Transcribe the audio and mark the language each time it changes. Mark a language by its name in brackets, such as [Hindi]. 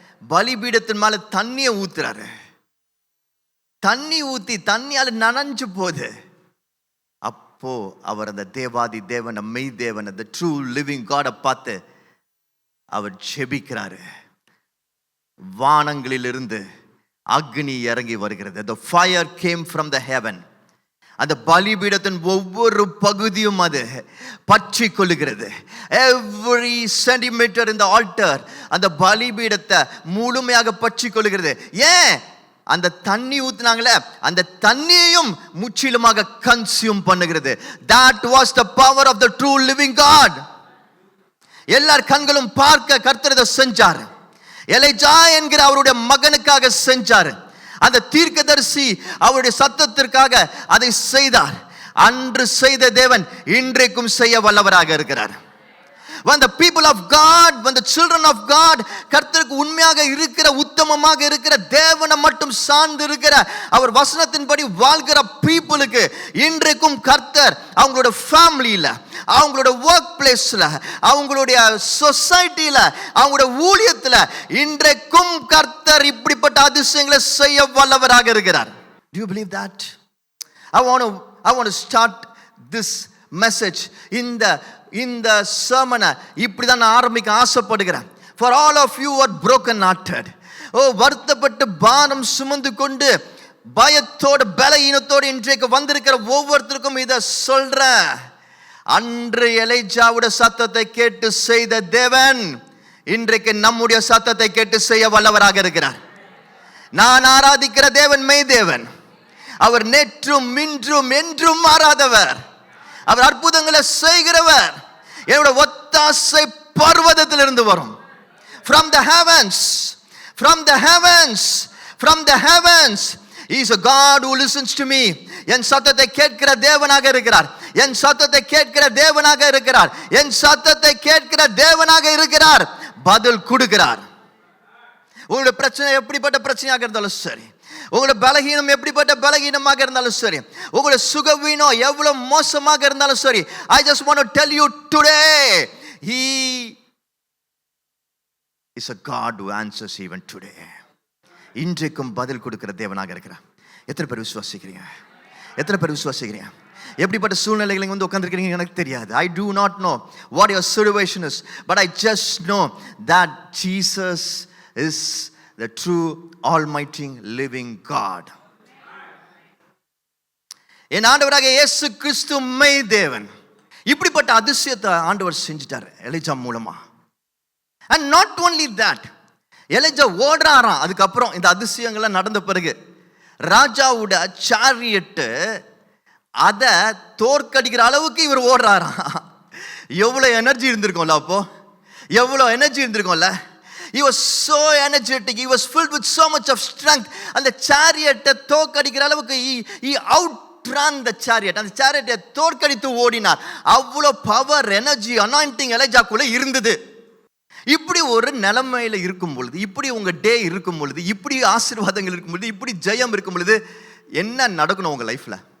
[Tamil] பலிபீடத்தின் மேல தண்ணியை ஊத்துறாரு. தண்ணி ஊத்தி தண்ணியால நனைஞ்சு போகுது. அப்போ அவர் அந்த தேவாதி தேவன், மெய் தேவன், அந்த ட்ரூ லிவிங் காடை பார்த்து அவர் ஜெபிக்கிறாரு. வானங்களிலிருந்து அக்னி இறங்கி வருகிறது. [English] The fire came from the heaven. [Tamil] அந்த பலிபீடத்தின் ஒவ்வொரு பகுதியும் அது பற்றி கொள்ளுகிறது. [English] Every centimeter in the altar [Tamil] அந்த பலிபீடத்தை முழுமையாக பற்றி கொள்ளுகிறது. ஏன்? அந்த தண்ணி ஊத்துனாங்களே, அந்த தண்ணியையும் முற்றிலுமாக கன்சியூம் பண்ணுகிறது. [English] That was the power of the true living God. [Tamil] எல்லார் கண்களும் பார்க்க கர்த்தர் இதை செஞ்சார். எலிஜா என்கிற அவருடைய மகனுக்காக செஞ்சார். அந்த தீர்க்கதரிசி அவருடைய சத்தத்திற்காக அதை செய்தார். அன்று செய்த தேவன் இன்றைக்கும் செய்ய வல்லவராக இருக்கிறார். [English] When the people of God, [Tamil] when the children of God, கர்த்தருக்கு உண்மையாக இருக்கிற, உத்தமமாக இருக்கிற, தேவனை மட்டும் சார்ந்து இருக்கிற, அவர் வசனத்தின்படி வாழ்கிற பீப்புளுக்கு இன்றைக்கும் கர்த்தர் அவங்களோட ஃபேமிலியில, அவங்களோட ஒர்க் பிளேஸ்ல, அவங்களுடைய சொசைட்டில, அவங்களோட ஊழியத்துல இன்றைக்கும் கர்த்தர் இப்படிப்பட்ட அதிசயங்களை செய்ய வல்லவராக இருக்கிறார். [English] Do you believe that? I want to start this message [Tamil] இந்த sermon இப்படிதான் நான் ஆரம்பிக்க ஆசைப்படுகிறேன். [English] For all of you who are broken hearted, [Tamil] வருத்தப்பட்டு பாரம் சுமந்து கொண்டு பயத்தோடு பலவீனத்தோடு இன்றைக்கு வந்திருக்கிற ஒவ்வொருத்தருக்கும் இதை சொல்றேன். அன்று எலிஜாவுடைய சத்தத்தை கேட்டு செய்த தேவன் இன்றைக்கு நம்முடைய சத்தத்தை கேட்டு செய்ய வல்லவராக இருக்கிறார். நான் ஆராதிக்கிற தேவன் மெய் தேவன். அவர் நேற்றும் இன்றும் என்றும் மாறாதவர். அவர் அற்புதங்களை செய்கிறவர். என்னோட ஒத்தாசை பர்வதத்திலிருந்து வரும். [English] From the heavens, from the heavens, from the heavens. He is a God who listens to me. [Tamil] என் சத்தத்தை கேட்கிற தேவனாக இருக்கிறார். என் சத்தத்தை கேட்கிற தேவனாக இருக்கிறார். என் சத்தத்தை கேட்கிற தேவனாக இருக்கிறார். பதில் கொடுக்கிறார். உங்களுடைய பிரச்சனை எப்படிப்பட்ட பிரச்சனையாக இருந்தாலும் சரி, உங்களோட பலகீனம் எப்படிப்பட்ட பலகீனமாக இருந்தாலும் சரி, உங்களோட சுகவீனம் எவ்வளவு மோசமாக இருந்தாலும் சரி, [English] I just want to tell you today, He is a God who answers even today. [Tamil] இன்றைக்கும் பதில் கொடுக்கிற தேவனாக இருக்கிறார். எத்தனை பேர் விசுவாசிக்கிறீங்க? எத்தனை பேர் விசுவாசிக்கிறீங்க? எப்படிப்பட்ட சூழ்நிலைகளை வந்து உட்கார்ந்திருக்கிறீங்க எனக்கு தெரியாது. [English] I do not know what your situation is, but I just know that Jesus is the true almighty living God. [Tamil] என் ஆண்டவராக இயேசு கிறிஸ்து மெய் தேவன். இப்படிப்பட்ட அதிசயத்தை ஆண்டவர் செஞ்சிட்டார் எலிஜா மூலமா. [English] And not only that, [Tamil] Elijah ஓடுறாராம். அதுக்கப்புறம் இந்த அதிசயங்கள்லாம் நடந்த பிறகு ராஜாவோட சாரியட்டு அதை தோற்கடிக்கிற அளவுக்கு இவர் ஓடுறாராம். எவ்வளோ எனர்ஜி இருந்திருக்கும்ல, அப்போ எவ்வளோ energy இருந்திருக்கும்ல. [English] He was so energetic, he was filled with so much of strength. [Tamil] அந்த சாரியட்டை தோற்கடிக்கிற அளவுக்கு [English] he outran the chariot. [Tamil] அந்த சாரியட்டை தோற்கடித்து ஓடினார். அவ்வளோ பவர், எனர்ஜி, அனாயிண்டிங் எலிஜாக்குள்ள இருந்தது. இப்படி ஒரு நிலைமையில இருக்கும் பொழுது, இப்படி உங்க டே இருக்கும் பொழுது, இப்படி ஆசீர்வாதங்கள் இருக்கும் பொழுது, இப்படி ஜெயம் இருக்கும் பொழுது என்ன நடக்கணும் உங்க லைஃப்ல?